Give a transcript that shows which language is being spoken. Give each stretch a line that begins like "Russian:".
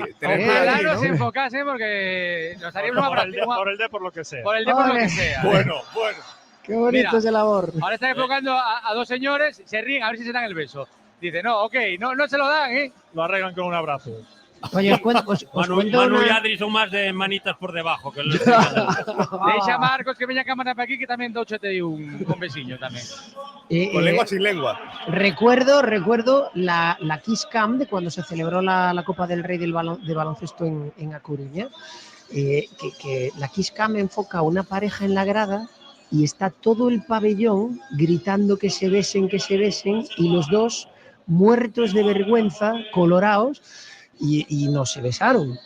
Spanish: Ojalá nos enfocase porque nos haríamos una por el D por lo que sea. Por el D por lo que sea. Bueno. Qué bonito es el labor. Ahora están enfocando a dos señores, se ríen, a ver si se dan el beso. Dice, no, ok, no se lo dan, ¿eh? Lo arreglan con un abrazo. Oye, os cuento Manu y una... Adri son más de manitas por debajo. Que los
Galician: Deixa a Marcos que veña a cámara para aquí que tamén douchete un besiño tamén.
Spanish: Con lengua sin lengua. Recuerdo la Kiss Cam de cuando se celebró la Copa del Rey de baloncesto en A Coruña, que la Kiss Cam enfoca a una pareja en la grada y está todo el pabellón gritando que se besen y los dos muertos de vergüenza, colorados, y no se besaron.